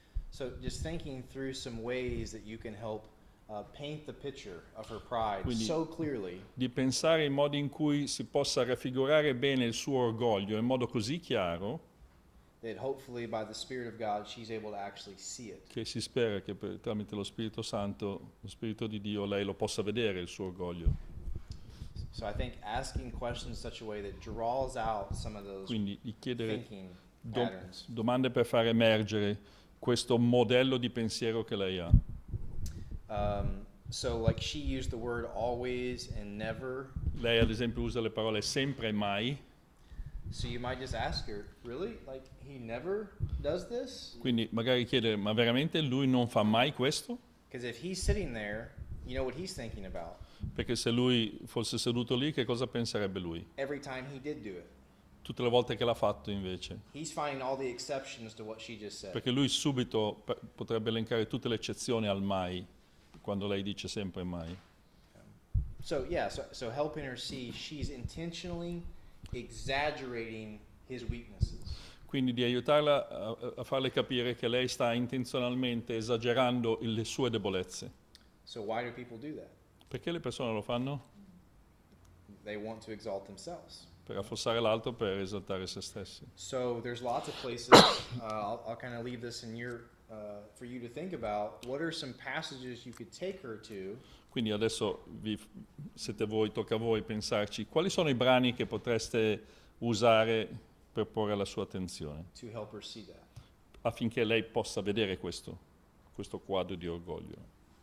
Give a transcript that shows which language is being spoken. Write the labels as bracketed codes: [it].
[en] So just thinking through some ways that you can help paint the picture of her pride [it] Quindi- [en] so clearly [it] Di pensare in modi in cui si possa raffigurare bene il suo orgoglio in modo così chiaro [en] that hopefully by the Spirit of God she's able to actually see it. [it] che si spera che tramite lo Spirito Santo, lo Spirito di Dio, lei lo possa vedere il suo orgoglio. [en] So I think asking questions in such a way that draws out some of those [it] Quindi di chiedere [en] thinking do- patterns. [it] domande per far emergere questo modello di pensiero che lei ha. [en] So like she used the word always and never. [it] Lei ad esempio usa le parole sempre e mai, [en] So you might just ask her, really? Like he never does this? [it] quindi magari chiedere, ma veramente lui non fa mai questo? [en] Because if he's sitting there, you know what he's thinking about [it] Perché se lui fosse seduto lì, che cosa penserebbe lui? [en] every time he did do it. [it] Tutte le volte che l'ha fatto invece. [en] He's finding all the exceptions to what she just said. [it] Perché lui subito potrebbe elencare tutte le eccezioni al mai, quando lei dice sempre mai. [en] So yeah, so helping her see she's intentionally exaggerating his weaknesses. [it] Quindi di aiutarla a farle capire che lei sta intenzionalmente esagerando le sue debolezze. [en] So why do people do that? [it] Perché le persone lo fanno? [en] They want to exalt themselves. [it] Per affossare l'altro, per esaltare se stessi. [en] So there's lots of places. I'll kind of leave this in your for you to think about. What are some passages you could take her to [it] Quindi adesso siete voi, tocca a voi pensarci. Quali sono i brani che potreste usare per porre la sua attenzione, [en] to help her see that? [it] affinché lei possa vedere questo quadro di orgoglio?